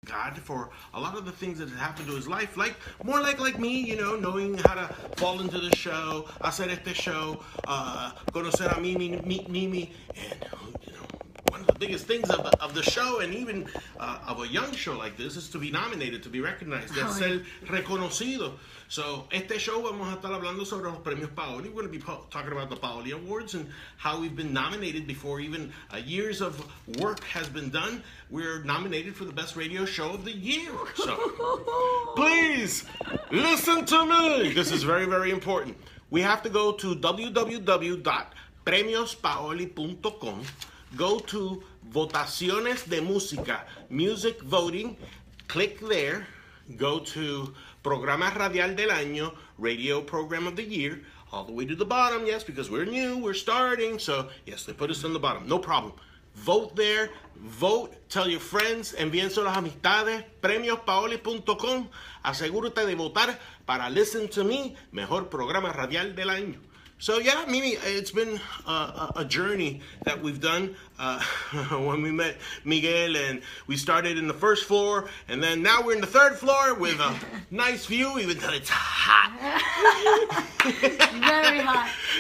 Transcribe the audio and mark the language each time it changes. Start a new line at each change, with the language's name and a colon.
English: God for a lot of the things that have happened to his life, more like me, you know, knowing how to fall into the show,
Spanish: hacer este show,
English: conocer a Mimi, meet Mimi, and you know, one of the biggest things of the show, and even of a young show like this, is to be nominated, to be recognized,
Spanish: de ser reconocido. So, este show vamos a estar hablando sobre los premios Paoli.
English: We're going to be talking about the Paoli Awards and how we've been nominated before even years of work has been done. We're nominated for the best radio show of the year. So, please, listen to me. This is very, very important. We have to go to www.premiospaoli.com. Go to Votaciones de Música, Music Voting. Click there. Go to Programa Radial del Año, Radio Program of the Year, all the way to the bottom, yes, because we're new, we're starting, so yes, they put us on the bottom, no problem. Vote there, vote, tell your friends,
Spanish: envíense las amistades, premiospaoli.com, asegúrate de votar para Listen to Me, mejor programa radial del año.
English: So yeah, Mimi, it's been a journey that we've done when we met Miguel, and we started in the first floor, and then now we're in the third floor with a nice view, even though it's hot. Very hot.